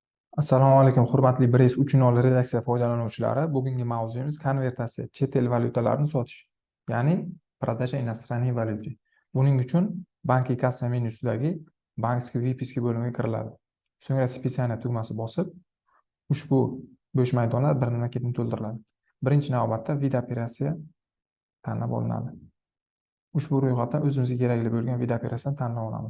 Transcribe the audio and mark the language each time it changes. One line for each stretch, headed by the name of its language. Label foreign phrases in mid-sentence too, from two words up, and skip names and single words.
Uzbek: Assalomu alaykum, hurmatli Brace 3.0 redaksiya foydalanuvchilari. Bugungi mavzuimiz konvertatsiya, chet el valyutalarini sotish, ya'ni
Russian: продажа иностранной валюты.
Uzbek: Buning uchun banki kassa menyusidagi
Russian: банкский выписки
Uzbek: bo'limiga kiriladi. So'ngra списание tugmasi bosib, ushbu bo'sh maydonlar birma-ketin to'ldiriladi. Birinchi navbatda vid operatsiya tanlab olinadi. Ushbu ro'yxatdan o'zimizga kerakli bo'lgan vid operatsiyani tanlab olamiz.